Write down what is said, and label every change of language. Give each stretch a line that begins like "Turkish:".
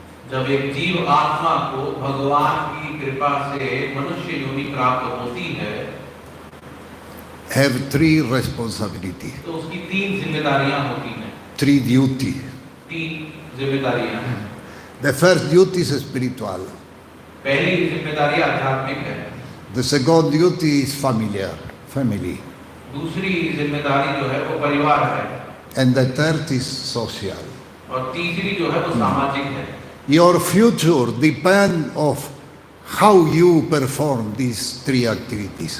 Hindi: जब एक जीव आत्मा को भगवान की कृपा से मनुष्य योनि प्राप्त होती है,
English: have three responsibility,
Hindi: तो उसकी तीन जिम्मेदारियां होती हैं।
English: three duty.
Hindi: तीन जिम्मेदारियां हैं।
English: The first duty is spiritual.
Hindi: पहली जिम्मेदारी आध्यात्मिक है।
English: The second duty is family.
Hindi: दूसरी जिम्मेदारी जो है वो परिवार है।
English: And the third is social.
Hindi: और तीसरी जो है वो सामाजिक है।
English: Your future depends of how you perform these three activities.